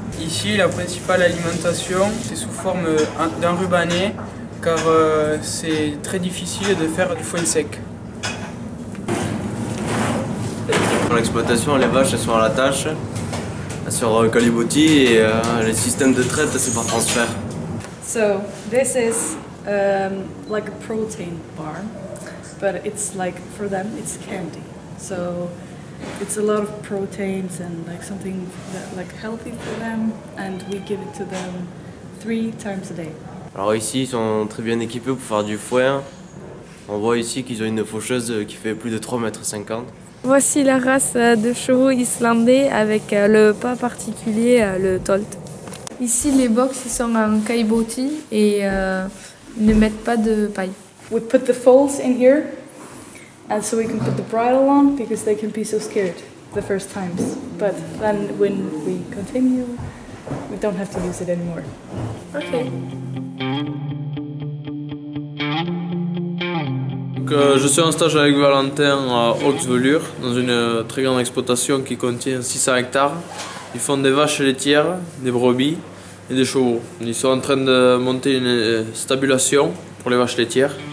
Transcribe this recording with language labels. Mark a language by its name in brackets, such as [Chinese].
[French] Ici, la principale alimentation, c'est sous forme d'enrubanné, car c'est très difficile de faire du foin sec. Dans l'exploitation, les vaches elles sont à la tâche sur Kaliboti et les systèmes de traite c'est par transfert. [English] So this is like a protein bar, but it's like for them it's candy. So it's a lot of proteins and like something that like healthy for them, and we give it to them 3 times a day. [French] Alors ici ils sont très bien équipés pour faire du foin. On voit ici qu'ils ont une faucheuse qui fait plus de 3,50 m. Voici la race de chevaux islandais avec le pas particulier, le tolt. Ici, les box ils sont en kaiboti et ne mettent pas de paille. [English] We put the foals in here, and so we can put the bridle on because they can be so scared the first times. But then when we continue, we don't have to use it anymore. Ok. [French] Donc, je suis en stage avec Valentin à Vauxvelure, dans une très grande exploitation qui contient 600 hectares. Ils font des vaches laitières, des brebis et des chevaux. Ils sont en train de monter une stabulation pour les vaches laitières.